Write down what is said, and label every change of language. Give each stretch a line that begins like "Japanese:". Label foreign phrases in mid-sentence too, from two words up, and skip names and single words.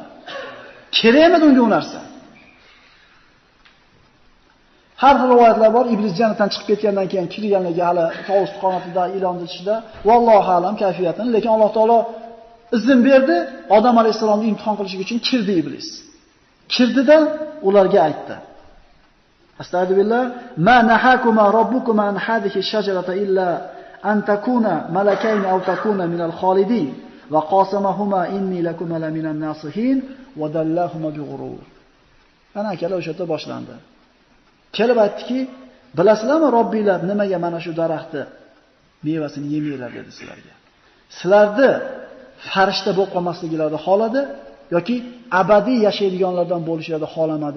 Uzbek: Kerakmi unga u narsa? Har xil rivoyatlar bor. Iblis jannatdan chiqib ketgandan keyin kirganligi hali tovus qonatida, ilonni ichida,
Arabic: والله أعلم
Uzbek: kayfiyatini, lekin Alloh taolo izn berdi, Odam alayhisalomni imtihon qilish uchun kirdi iblis. Kirdida ularga aytdi:
Arabic: أستغفر الله ما نهاكما ربكما عن هذه الشجرة إلا أن تكونا ملكين أو تكونا من الخالدين وقاسمهما إني لكما لمن الناصحين فدلاهما بغرور.
Uzbek: Ana akalar o'sha yerda boshlandi. Kelib aytdiki, Bilasizlarmi, Robbinglar nimaga mana shu daraxtni mevasini yemanglar dedi sizlarga. Sizlarni farishta bo'lib qolmasliklarini xoladi yoki abadiy yashaydiganlardan bo'lishlarini xolamadi.